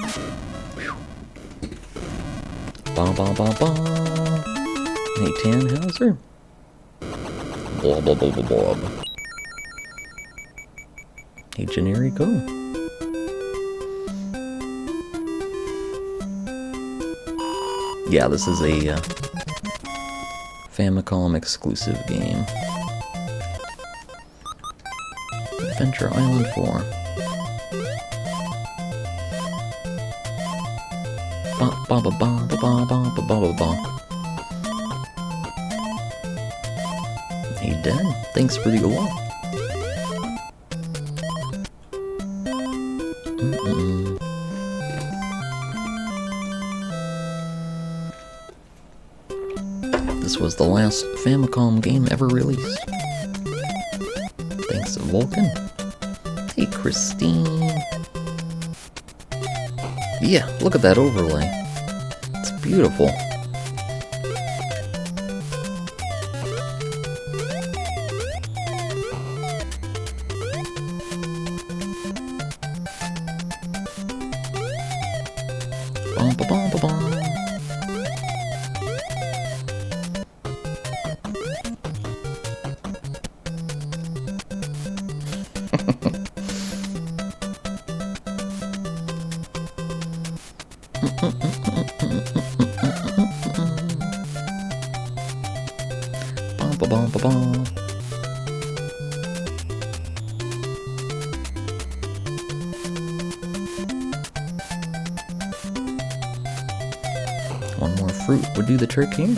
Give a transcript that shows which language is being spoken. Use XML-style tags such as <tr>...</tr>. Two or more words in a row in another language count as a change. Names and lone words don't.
<en>Ba ba ba ba. Hey, Tannhauser. Blob blob blob blob. Hey, Generico. Yeah, this is a Famicom exclusive game. Adventure Island 4. Ba ba ba ba ba ba ba ba ba ba. Hey Dan, thanks for the along. This was the last Famicom game ever released. Thanks, Vulcan. Hey, Christine. Yeah, look at that overlay. It's beautiful. Bum, ba, bum, ba, bum. Bum, ba, bum. One more fruit would do the trick here.</en>